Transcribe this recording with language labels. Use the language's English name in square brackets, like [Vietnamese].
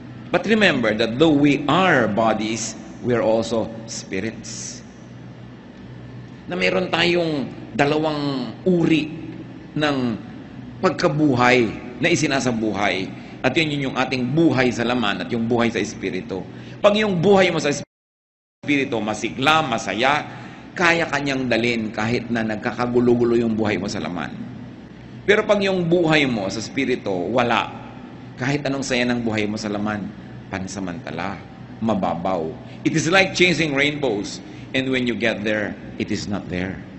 [English] But remember that though we are bodies, we are also spirits. [Filipino] Na meron tayong dalawang uri ng pagkabuhay na isinasabuhay. At yun yung ating buhay sa laman at yung buhay sa espiritu. Pag yung buhay mo sa espiritu, masigla, masaya, kaya kanyang dalin kahit na nagkakagulo-gulo yung buhay mo sa laman. Pero pag yung buhay mo sa espiritu, wala. Kahit anong saya ng buhay mo sa laman, pansamantala, mababaw. [English] It is like chasing rainbows. And when you get there, it is not there.